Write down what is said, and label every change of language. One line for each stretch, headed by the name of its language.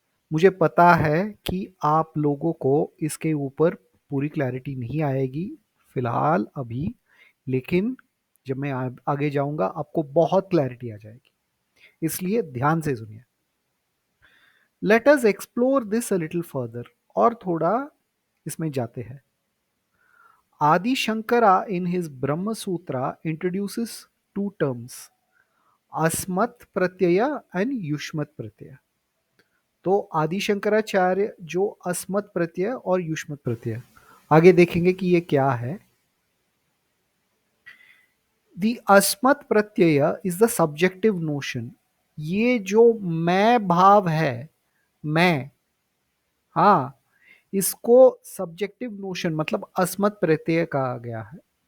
Hindi: मुझे पता है कि आप लोगों को इसके ऊपर पूरी क्लैरिटी नहीं आएगी फिलहाल अभी, लेकिन जब मैं आगे जाऊंगा आपको बहुत क्लैरिटी आ जाएगी, इसलिए ध्यान से सुनिए।
English: let us explore this a little further,
Hindi: और थोड़ा इसमें जाते हैं।
English: Adi Shankara in his Brahma Sutra introduces two terms, Asmat Pratyaya and Yushmat Pratyaya.
Hindi: तो आदि शंकराचार्य जो अस्मत् प्रत्यय और युष्मत प्रत्यय, आगे देखेंगे कि ये क्या है।
English: The अस्मत् प्रत्यय is the subjective notion.
Hindi: ये जो मैं भाव है, मैं, हाँ, इसको सब्जेक्टिव नोशन मतलब अस्मत् प्रत्यय कहा गया है।